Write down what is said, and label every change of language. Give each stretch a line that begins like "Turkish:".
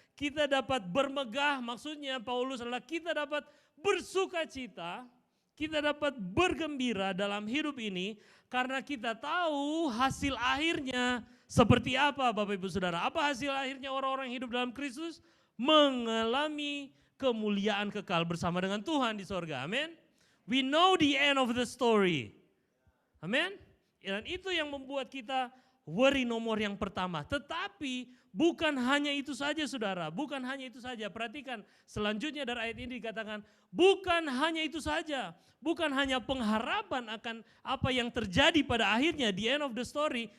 Indonesian: Kita dapat bermegah, maksudnya Paulus adalah kita dapat bersuka cita, kita dapat bergembira dalam hidup ini karena kita tahu hasil akhirnya seperti apa Bapak Ibu Saudara. Apa hasil akhirnya orang-orang yang hidup dalam Kristus? Mengalami kemuliaan kekal bersama dengan Tuhan di sorga. Amin.
English: We know the end of the story.
Indonesian: Amin. Dan itu yang membuat kita
English: worry no more
Indonesian: yang pertama. Tetapi bukan hanya itu saja saudara. Bukan hanya itu saja. Perhatikan selanjutnya dari ayat ini dikatakan bukan hanya itu saja. Bukan hanya pengharapan akan apa yang terjadi pada akhirnya
English: the end of the story.